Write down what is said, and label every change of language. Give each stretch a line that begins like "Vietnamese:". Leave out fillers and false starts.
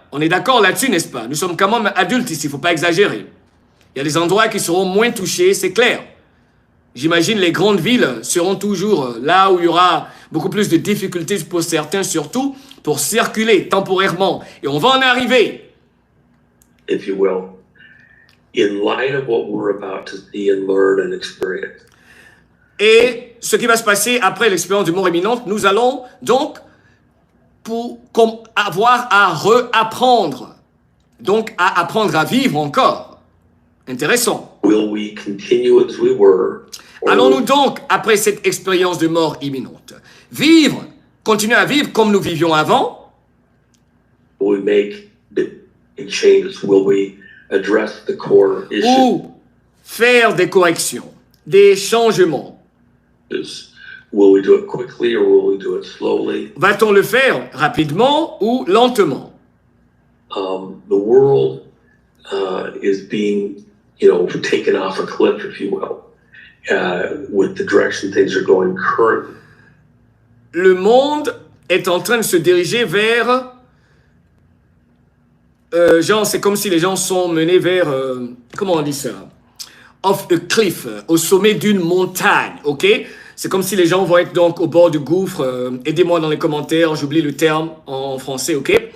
French: On est d'accord là-dessus, n'est-ce pas? Nous sommes quand même adultes ici, il ne faut pas exagérer. Il y a des endroits qui seront moins touchés, c'est clair. J'imagine les grandes villes seront toujours là où il y aura beaucoup plus de difficultés pour certains, surtout pour circuler temporairement. Et on va en arriver.
English: If you will, in light of what we're about to see and learn and experience.
French: Et ce qui va se passer après l'expérience de mort imminente, nous allons donc avoir à réapprendre. Donc à apprendre à vivre encore. Intéressant.
English: Will we continue as we were?
French: Allons-nous donc, après cette expérience de mort imminente, vivre, continuer à vivre comme nous vivions avant?
English: Will we make big changes? Will we address the core issues?
French: Ou faire des corrections, des changements?
English: Will we do it quickly or will we do it slowly?
French: Va-t-on le faire rapidement ou lentement?
English: The world is being, taken off a cliff, if you will, with the direction things are going currently.
French: Le monde est en train de se diriger vers... c'est comme si les gens sont menés vers... comment on dit ça?
English: Off a cliff,
French: au sommet d'une montagne, ok? C'est comme si les gens vont être donc au bord du gouffre. Aidez-moi dans les commentaires, j'oublie le terme en français, ok?